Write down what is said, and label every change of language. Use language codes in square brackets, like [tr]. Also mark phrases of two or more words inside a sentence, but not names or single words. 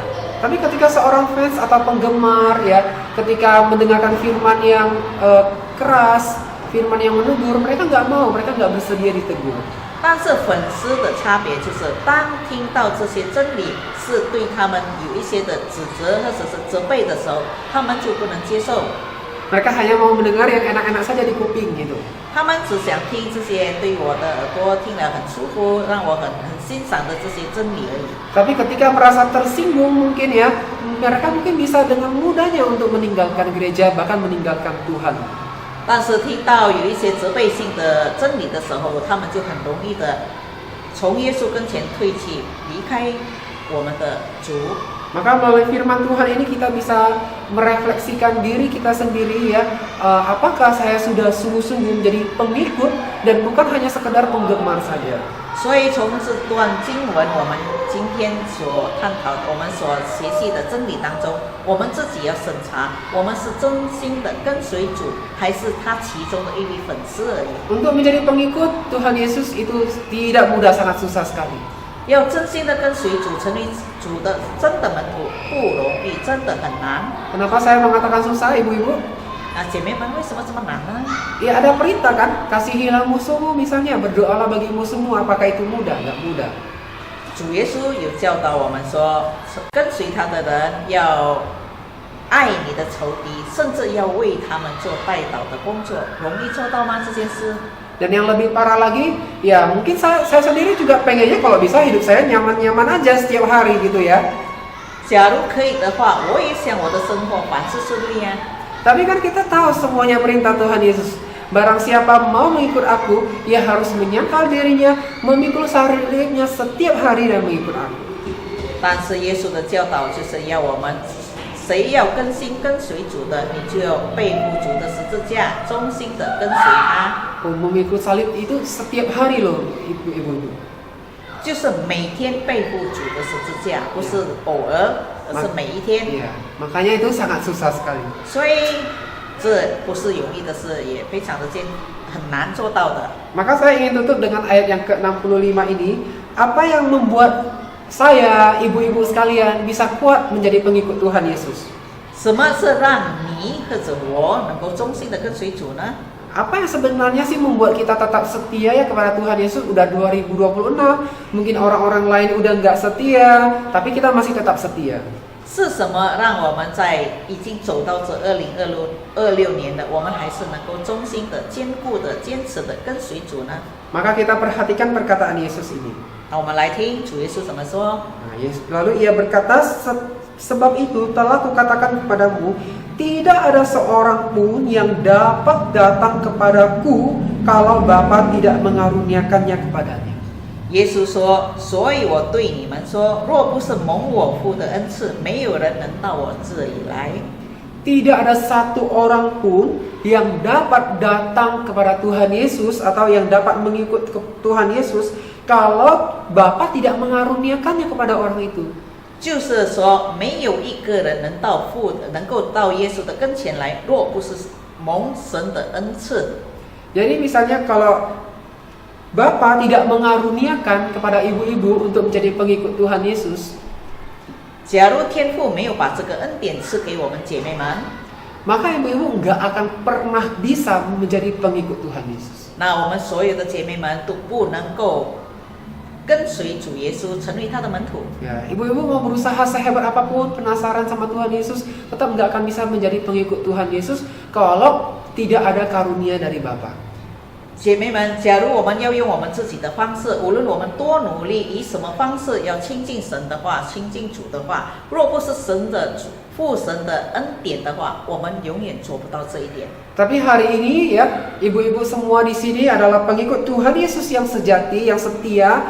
[id] Tapi ketika seorang fans atau penggemar ya, ketika mendengarkan firman yang keras, firman yang menegur, mereka nggak mau, mereka nggak bersedia ditegur. [zh] 但是粉丝的差别就是，当听到这些真理是对他们有一些的指责或者是责备的时候，他们就不能接受。 [id] Mereka hanya mau mendengar yang enak-enak saja di kuping gitu. [zh] 他们只想听这些对我的耳朵听了很舒服，让我很欣赏的这些真理而已。 [id] Tapi ketika merasa tersinggung mungkin ya, mereka mungkin bisa dengan mudahnya untuk meninggalkan gereja, bahkan meninggalkan Tuhan. [zh] 但是听到有一些责备性的真理的时候，他们就很容易的从耶稣跟前退去，离开我们的主。 [id] Maka melalui firman Tuhan ini kita bisa merefleksikan diri kita sendiri ya, apakah saya sudah sungguh-sungguh menjadi pengikut dan bukan hanya sekedar penggemar saja. [zh] 所以从这段经文，我们今天所探讨、我们所学习的真理当中，我们自己要审查，我们是真心的跟随主，还是他其中的一位粉丝而已。 [id] Untuk menjadi pengikut Tuhan Yesus itu tidak mudah, sangat susah sekali. [zh] 要真心的跟随主，成为主的真的门徒不容易，真的很难。 [id] Kenapa saya mengatakan susah, ibu-ibu? [zh] 姐妹们，为什么这么难呢？ [id] Ya ada perintah kan, kasihilah musuhmu misalnya, berdoalah bagi musuhmu, apakah itu mudah? Nggak mudah. [zh] 主耶稣有教导我们说，跟随他的人要爱你的仇敌，甚至要为他们做代祷的工作，容易做到吗？这件事？ [id] Dan yang lebih parah lagi, ya mungkin saya sendiri juga pengennya kalau bisa hidup saya nyaman-nyaman aja setiap hari gitu ya. [zh] 假如可以的话，我也想我的生活凡事顺利啊。 [id] Tapi kan kita tahu semuanya perintah Tuhan Yesus. Barang siapa mau mengikut aku, ia harus menyangkal dirinya, memikul salibnya setiap hari dan mengikut aku. [zh] 但是耶稣的教导就是要我们，谁要跟心跟随主的，你就要背负主的十字架，忠心的跟随他。 [id] Memikul salib itu setiap hari loh, ibu-ibu. [zh] 就是每天背负主的十字架，不是偶尔，而是每一天。 [id] Iya, makanya itu sangat susah sekali. [zh] 所以这不是容易的事，也非常的很难做到的。 [id] Maka saya ingin tutup dengan ayat yang ke-65 ini. Apa yang membuat saya, ibu-ibu sekalian, bisa kuat menjadi pengikut Tuhan Yesus? [zh] 什么是让你或者我能够忠心的跟随主呢？ [id] Apa yang sebenarnya sih membuat kita tetap setia ya kepada Tuhan Yesus? Udah 2026, mungkin orang-orang lain udah nggak setia, tapi kita masih tetap setia. [zh] 是什么让我们在已经走到这2026年了，我们还是能够忠心的、坚固的、坚持的跟随主呢？ [id] Maka kita perhatikan perkataan Yesus ini. [zh] 那我们来听主耶稣怎么说。 [id] Lalu ia berkata, sebab itu telah kukatakan kepadamu, tidak ada seorang pun yang dapat datang kepadaku kalau Bapa tidak mengaruniakannya kepadanya. [zh] 耶稣说：“所以我对你们说，若不是蒙我父的恩赐，没有人能到我这里来。” [id] Tidak ada satu orang pun yang dapat datang kepada Tuhan Yesus atau yang dapat mengikut Tuhan Yesus kalau Bapa tidak mengaruniakannya kepada orang itu. [zh] 就是说，没有一个人能够到耶稣的跟前来，若不是蒙神的恩赐。 [id] Jadi misalnya kalau Bapa tidak mengaruniakan kepada ibu-ibu untuk menjadi pengikut Tuhan Yesus, [zh] 假如天父没有把这个恩典赐给我们姐妹们， [id] maka ibu-ibu nggak akan pernah bisa menjadi pengikut Tuhan Yesus. [zh] 那我们所有的姐妹们都不能够跟随主耶稣，成为他的门徒。 [id] Ya, ibu-ibu mau berusaha sehebat apapun, penasaran sama Tuhan Yesus, tetap nggak akan bisa menjadi pengikut Tuhan Yesus kalau tidak ada karunia dari Bapa. [zh] 姐妹们，假如我们要用我们自己的方式，无论我们多努力，以什么方式要亲近神的话，亲近主的话，若不是神的父神的恩典的话，我们永远做不到这一点。 [id] Tapi hari ini ya, ibu-ibu semua di sini adalah pengikut Tuhan Yesus yang sejati, yang setia.